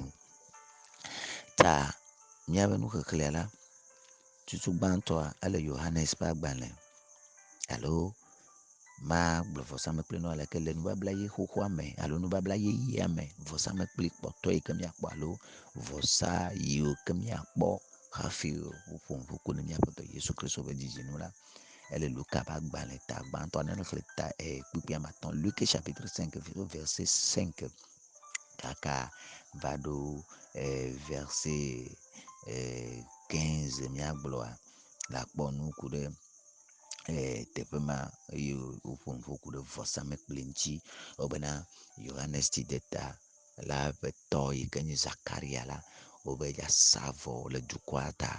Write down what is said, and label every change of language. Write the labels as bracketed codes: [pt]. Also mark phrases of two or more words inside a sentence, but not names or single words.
[ee] Ta míaƒe nuxexlẽa la, tutu gbãtɔa ele Yohanes ƒe agbalẽ alo magblɔ vɔsamlekpli nɔ leke le nubabla ɣi xoxoa me alo nubabla ɣeɣea me, vɔsamlekpli kpɔtɔ yi ke míakpɔ alo vɔsa yiwo ke míakpɔ hafi woƒo nuƒoku ne míaƒe Tɔ Yesu Kristo ƒe dzidzinu la, ele Luka ƒe agbalẽ ta gbãtɔ ne xlẽ kpukpui ame atɔ̃, [fr] Luc chapitre 5 verset 5 [ee] kaka va ɖo [fr] verset [ee] 15 míagblɔa, la kpɔ nuku ɖe teƒe ma eye woƒo nuƒoku ɖe vɔsamlekpli ŋuti wobena Yohanes Tsideta la ƒe tɔ yi ke nye Zakaria la, wobe dza sa vɔ le dukɔa ta.